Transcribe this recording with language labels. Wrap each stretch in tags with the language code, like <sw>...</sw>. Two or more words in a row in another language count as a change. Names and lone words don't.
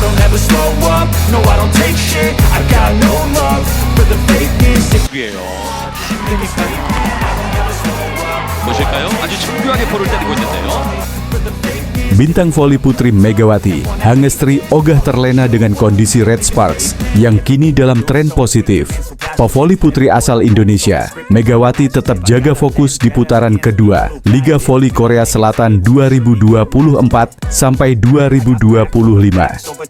<en>never slow up, no I don't take shit. I got no love for the fakeness.</en> <ko>예요. 보실까요? 아주 정교하게 볼을 때리고 있는데요.</ko> <id>Bintang voli putri Megawati, Hangestri ogah terlena dengan kondisi Red Sparks yang kini dalam tren positif. Pevoli putri asal Indonesia, Megawati tetap jaga fokus di putaran kedua Liga Voli Korea Selatan 2024 sampai 2025.</id>